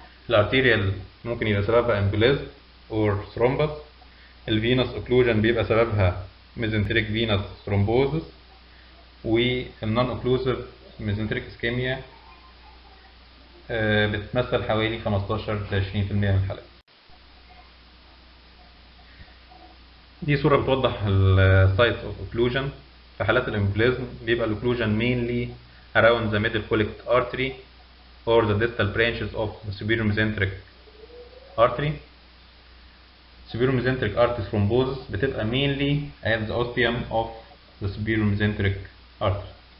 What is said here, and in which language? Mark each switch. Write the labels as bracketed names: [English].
[Arabic] الارتيريال ممكن يبقى سببها امبوليزم [English] or thrombus. [Arabic] الفينوس occlusion بيبقى سببها [English] mesenteric venous thrombosis. [Arabic] والنون اوكلوسيف [English] mesenteric ischemia [Arabic] بتمثل حوالي 15 ل 20% من الحالات. دي صورة بتوضح السايتس اوف occlusion. في حالات الامبوليزم بيبقى الاوكلوجن [English] mainly around the middle colic artery or the distal branches of the superior mesenteric artery. Superior mesenteric artery thrombosis [Arabic] بتبقى [English] mainly at the ostium of the superior mesenteric artery.